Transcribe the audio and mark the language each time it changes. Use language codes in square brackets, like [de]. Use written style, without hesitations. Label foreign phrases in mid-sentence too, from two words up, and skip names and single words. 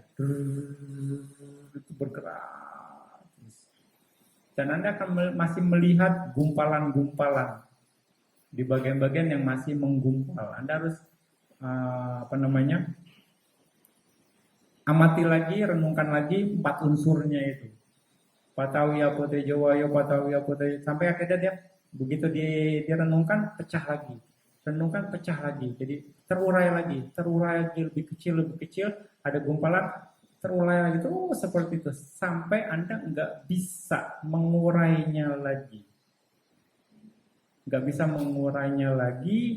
[id] Itu bergerak. Dan Anda akan masih melihat gumpalan-gumpalan di bagian-bagian yang masih menggumpal. Anda harus amati lagi, renungkan lagi 4 unsurnya itu. [pi] Patawi, apo, tejo, wayo, patawi, apo, tejo, [id] sampai akhirnya dia begitu dia renungkan pecah lagi. Renungkan pecah lagi, jadi terurai lagi lebih kecil, ada gumpalan, terurai lagi terus seperti itu sampai Anda nggak bisa mengurainya lagi.